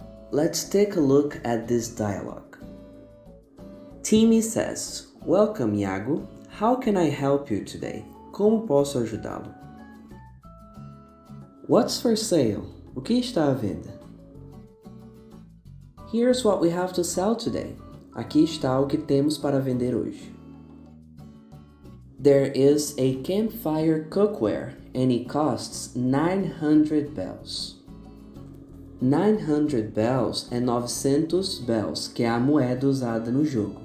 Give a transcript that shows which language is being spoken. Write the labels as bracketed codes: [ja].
[en] Let's take a look at this dialogue. Timmy says, welcome, Hiago. How can I help you today? [pt] Como posso ajudá-lo? [en] What's for sale? [pt] O que está à venda? [en] Here's what we have to sell today. [pt] Aqui está o que temos para vender hoje. [en] There is a campfire cookware and it costs 900 bells. [pt] 900 bells é 900 bells, que é a moeda usada no jogo.